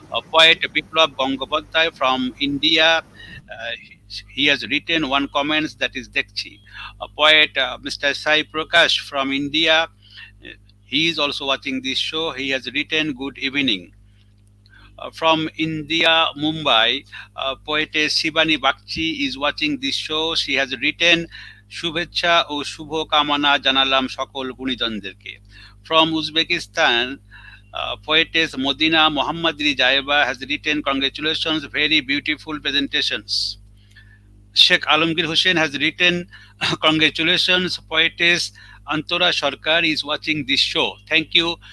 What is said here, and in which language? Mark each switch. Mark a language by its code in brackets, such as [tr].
[en] Poet Biplab Gangapathy from India. He has written one comment that is Dekchi. Poet Mr. Sai Prakash from India. He is also watching this show. He has written good evening. From India, Mumbai, poetess Shivani Bakchi is watching this show. She has written [bn] শুভেচ্ছা ও শুভ কামনা জানালাম সকল গুণীজনদেরকে. [en] From Uzbekistan, poetess Modina Mohammadi Jaiba has written congratulations, very beautiful presentations. Sheikh Alamgir Hussain has written congratulations, poetess Antora Sarkar is watching this show. Thank you.